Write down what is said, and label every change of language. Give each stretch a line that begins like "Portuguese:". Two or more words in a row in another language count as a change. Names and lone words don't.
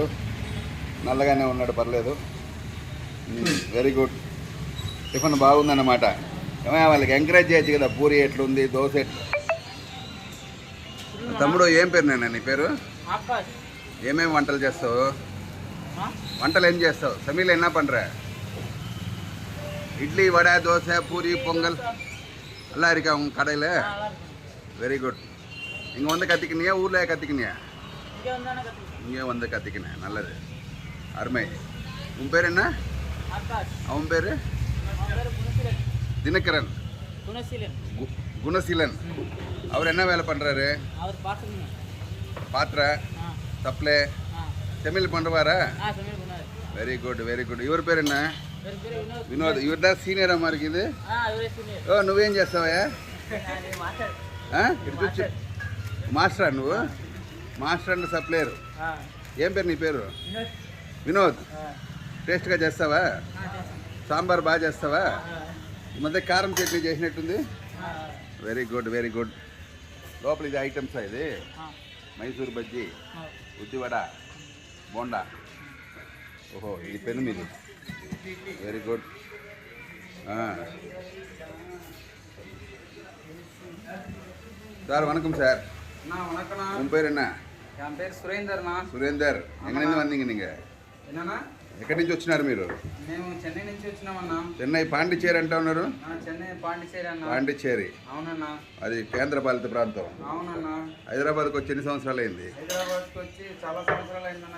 Telugu: నల్లగానే ఉన్నాడు, పర్లేదు.
English: very good.
Telugu: టిఫిన్ బాగుందన్నమాట. ఏమైనా వాళ్ళకి ఎంకరేజ్ చేయొచ్చు కదా. పూరి ఎట్లుంది, దోశ ఎట్లు. తమ్ముడు ఏం పేరు నాన్న నీ పేరు? ఏమేమి వంటలు చేస్తావు? వంటలు ఏం చేస్తావు?
Tamil: தமிழ என்னா பண்ற? இட்லி, வடை, தோசை, பூரி, பொங்கல் எல்லாம் இருக்கா உங்கள் கடையில்?
English: very good.
Tamil: இங்கே வந்து கற்றுக்கினியா, ஊரில் கற்றுக்கினியா? இங்கே வந்து கற்றுக்கினேன். நல்லது, அருமை. உன் பேர் என்ன? அவன் பேர் தினகரன். குணசீலன். அவர் என்ன வேலை பண்ணுறாரு? பாத்திர சப்ளை தமிழ் பண்ணுவாரா?
English: very good.
Telugu: ఇవరి పేరు என்ன? వినోద్. ఇవరిదా సీనియర్ అమ్మా ఇది? నువ్వేం చేస్తావా? ఇటు చూసి మాస్టర్. నువ్వు
English: master and supplier.
Telugu: ఏం పేరు నీ పేరు? వినోద్. టేస్ట్గా చేస్తావా? సాంబార్ బాగా చేస్తావా? ఈ మధ్య కారం చట్నీ చేసినట్టుంది.
English: very good.
Telugu: లోపల ఇది ఐటమ్సా? ఇది మైసూర్ బజ్జీ, ఉద్దివడ, బోండా. ఓహో, ఇది పెను మీది.
English: very good.
Tamil: சார் வணக்கம் சார். வணக்கம். உன் பேர் என்ன? என் பேர் సురేందర్నా. సురేందర్.
Telugu: ఎక్కడి నుంచి వందింగ నీకు? என்னன்னா ఎక్కడి నుంచి వచ్చినారు మీరు? మేము చెన్నై నుంచి వచ్చినామన్నా. చెన్నై పాండిచేరి అంటా ఉన్నారు. చెన్నై పాండిచేరి అన్న. పాండిచేరి. అవునన్నా. అది కేంద్రపాలిత ప్రాంతం. అవునన్నా. హైదరాబాద్కి వచ్చి ఎన్ని సంవత్సరాలు అయింది? హైదరాబాద్కి వచ్చి చాలా సంవత్సరాలు అయిందన్న.